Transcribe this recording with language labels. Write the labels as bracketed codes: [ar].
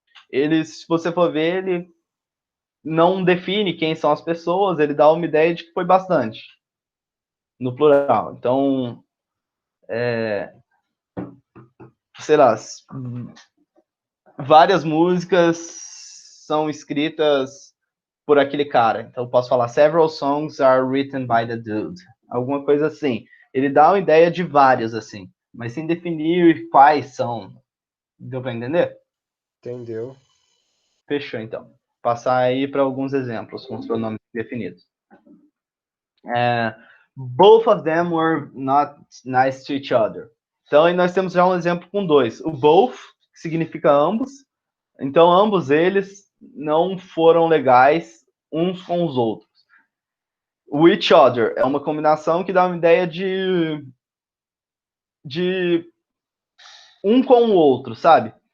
[pt] Ele, se você for ver, ele não define quem são as pessoas, ele dá uma ideia de que foi bastante, no plural. Então, sei lá, várias músicas são escritas por aquele cara. Então, eu posso falar, [en] several songs are written by the dude. [pt] Alguma coisa assim. Ele dá uma ideia de várias, assim, mas sem definir quais são. Deu para entender? Entendeu? Fechou, então. Passar aí para alguns exemplos com os pronomes definidos. [en] Both of them were not nice to each other. [pt] Então, aí nós temos já um exemplo com dois. O both, que significa ambos. Então, ambos eles não foram legais uns com os outros. O each other é uma combinação que dá uma ideia de um com o outro, sabe?